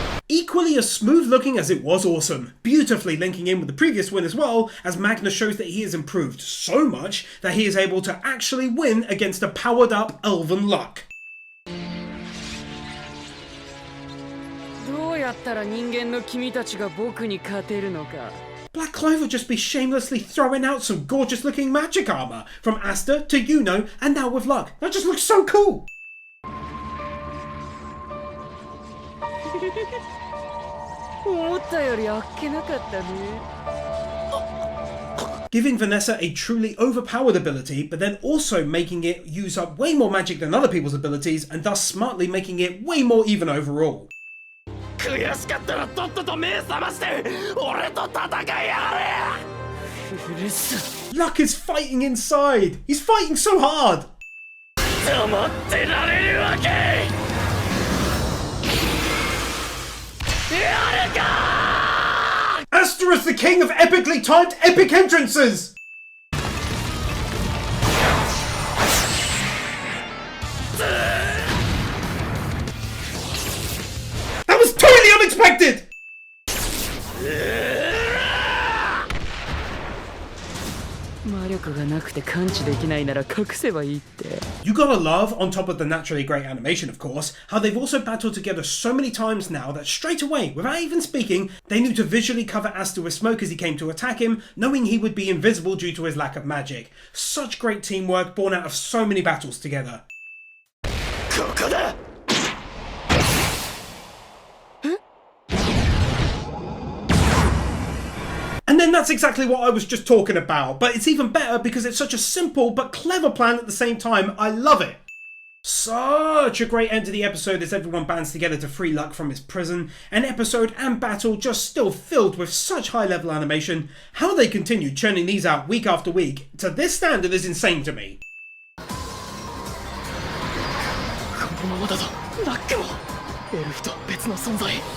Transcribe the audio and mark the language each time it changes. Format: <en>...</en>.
<en>Equally as smooth looking as it was awesome, beautifully linking in with the previous win as well, as Magna shows that he has improved so much that he is able to actually win against a powered up elven Luck.</en> <ja>どうやったら人間の君たちが僕に勝てるのか。</ja> <en>Black Clover just be shamelessly throwing out some gorgeous looking magic armor, from Asta to Yuno and now with Luck. That just looks so cool!</en> <ja>思ったよりあっけなかったね。</ja> <en>Giving Vanessa a truly overpowered ability, but then also making it use up way more magic than other people's abilities, and thus smartly making it way more even overall.</en> <ja>悔しかったらとっとと目覚まして俺と戦いやれ。</ja> <en>Luck is fighting inside! He's fighting so hard!</en> <ja>黙ってられるわけ。やるか。</ja> <en>Asta is the king of epically timed epic entrances! That was totally unexpected!</en> <ja>魔力がなくて感知できないなら隠せばいいって。</ja> <en>You gotta love, on top of the naturally great animation of course, how they've also battled together so many times now that straight away, without even speaking, they knew to visually cover Asta with smoke as he came to attack him, knowing he would be invisible due to his lack of magic. Such great teamwork born out of so many battles together.</en> <ja>ここだ。</ja> <en>And then that's exactly what I was just talking about, but it's even better because it's such a simple but clever plan at the same time. I love it. Such a great end to the episode as everyone bands together to free Luck from his prison. An episode and battle just still filled with such high level animation. How they continue churning these out week after week to this standard is insane to me.</en> <ja>このままだとラックもエルフと別の存在。</ja>